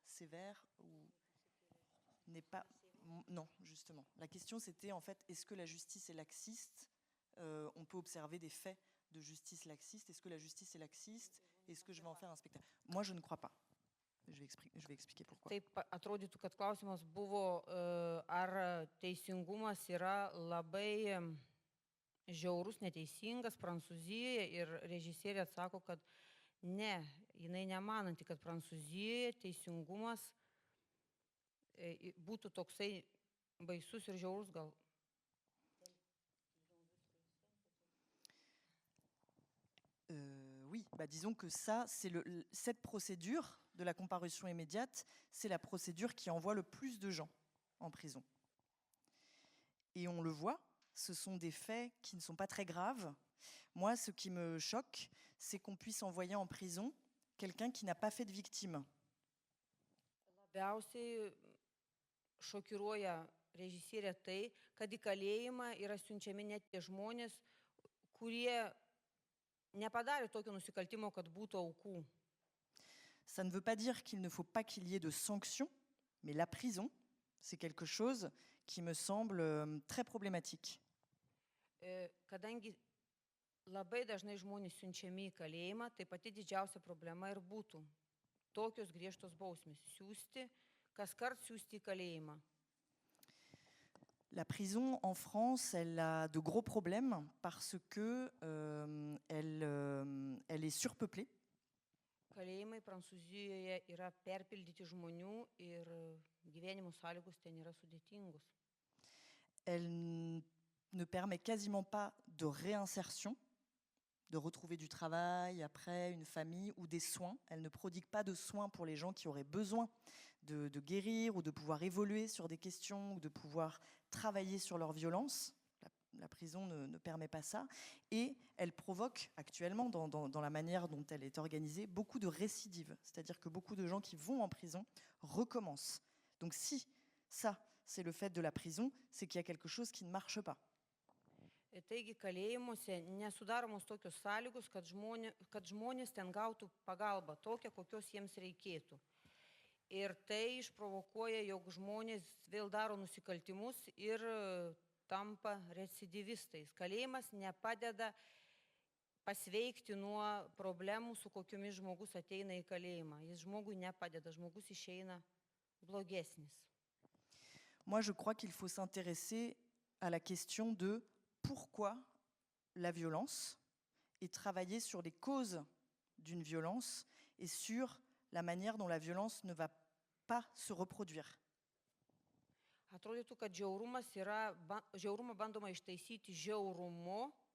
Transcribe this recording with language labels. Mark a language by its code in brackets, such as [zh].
[fr] Sévère ou n'est pas... Non, justement. La question, c'était en fait, est-ce que la justice est laxiste? On peut observer des faits de justice laxiste. Est-ce que la justice est laxiste? Est-ce que je vais en faire un spectacle? Moi, je ne crois pas. Je vais expliquer pourquoi. [lt] Taip atrodytų, kad klausimas buvo, ar teisingumas yra labai žiaurus, neteisingas Prancūzijoje, ir režisierė atsako, kad ne, jinai nemananti, kad Prancūzijoje teisingumas būtų toksai baisus ir žiaurus gal. [fr] Oui, disons que cette procédure de la comparution immédiate, c'est la procédure qui envoie le plus de gens en prison. Et on le voit, ce sont des faits qui ne sont pas très graves. Moi, ce qui me choque, c'est qu'on puisse envoyer en prison quelqu'un qui n'a pas fait de victime. [lt] Labiausiai šokiruoja režisierė tai, kad į kalėjimą yra siunčiami net tie žmonės, kurie nepadarė tokio nusikaltimo, kad būtų aukų. [fr] Ça ne veut pas dire qu'il ne faut pas qu'il y ait de sanctions, mais la prison, c'est quelque chose qui me semble très problématique. [lt] Kadangi labai dažnai žmonės siunčiami į kalėjimą, tai pati didžiausia problema ir būtų tokios griežtos bausmės. Kaskart siųsti į kalėjimą. [fr] La prison en France, elle a de gros problèmes parce que elle est surpeuplée. [lt] Kalėjimai Prancūzijoje yra perpildyti žmonių ir gyvenimo sąlygos ten yra sudėtingos. [fr] Elle ne permet quasiment pas de réinsertion, de retrouver du travail après, une famille ou des soins. Elle ne prodigue pas de soins pour les gens qui auraient besoin de guérir ou de pouvoir évoluer sur des questions ou de pouvoir travailler sur leur violence. La prison ne permet pas ça. Et elle provoque actuellement, dans la manière dont elle est organisée, beaucoup de récidives. C'est-à-dire que beaucoup de gens qui vont en prison recommencent. Donc si ça, c'est le fait de la prison, c'est qu'il y a quelque chose qui ne marche pas. [lt] Taigi kalėjimuose nesudaromos tokios sąlygos, kad žmonės ten gautų pagalbą tokią, kokios jiems reikėtų. Ir tai išprovokuoja, jog žmonės vėl daro nusikaltimus ir tampa recidivistais. Kalėjimas nepadeda pasveikti nuo problemų, su kokiomis žmogus ateina į kalėjimą. Jis žmogui nepadeda, žmogus išeina blogesnis. [fr] Moi, je crois qu'il faut s'intéresser à la question de pourquoi la violence et travailler sur les causes d'une violence et sur la manière dont la violence ne va pas se reproduire. [lt] Atrodytų, kad žiaurumą bandoma ištaisyti žiaurumu.